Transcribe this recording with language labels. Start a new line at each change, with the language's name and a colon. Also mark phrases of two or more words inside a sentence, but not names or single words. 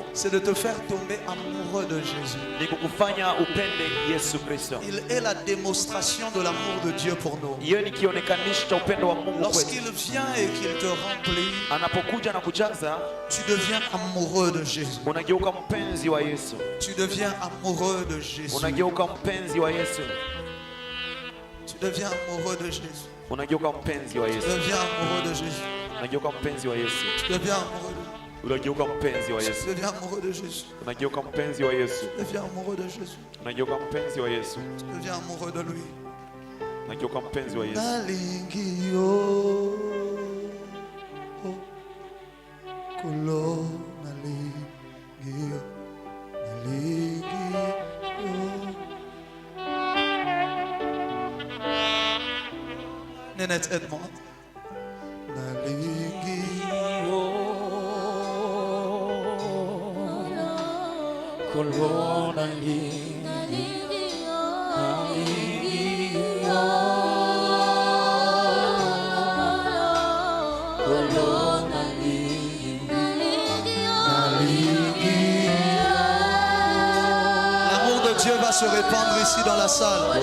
French: c'est de te faire tomber amoureux de Jésus.
Swahili: ni kukufanya upende Yesu Kristo.
French: Il est la démonstration de l'amour de Dieu pour nous.
Swahili: Hiyo ni kionekanisho cha upendo wa Mungu kwetu.
French: Lorsqu'il vient et qu'il te remplit,
Swahili: Anapokuja na kujaza,
French: tu deviens amoureux de Jésus.
Swahili: unageuka mpenzi wa Yesu.
French: Tu deviens amoureux de Jésus.
Swahili: Unageuka mpenzi wa Yesu.
French: Tu deviens amoureux de Jésus.
Swahili: Unageuka mpenzi wa
French: Tu
Swahili: Yesu.
French: deviens amoureux de Jésus.
Swahili: Unageuka mpenzi wa Yesu.
French: Tu deviens amoureux de
Swahili: Unageuka mpenzi wa Yesu.
French: Tu deviens amoureux de Jésus.
Swahili: Unageuka mpenzi wa Yesu.
French: Tu deviens amoureux de Jésus.
Swahili: Unageuka mpenzi wa Yesu.
French: Tu deviens amoureux de lui.
Swahili: Unageuka mpenzi wa Yesu.
Lingala: Nalingi yo, kolo nalingi yo, nalingi yo.
French: Nénette, aide-moi.
Lingala: Nalingi yo, kolo nalingi
French: L'amour de Dieu va se répandre ici dans la salle.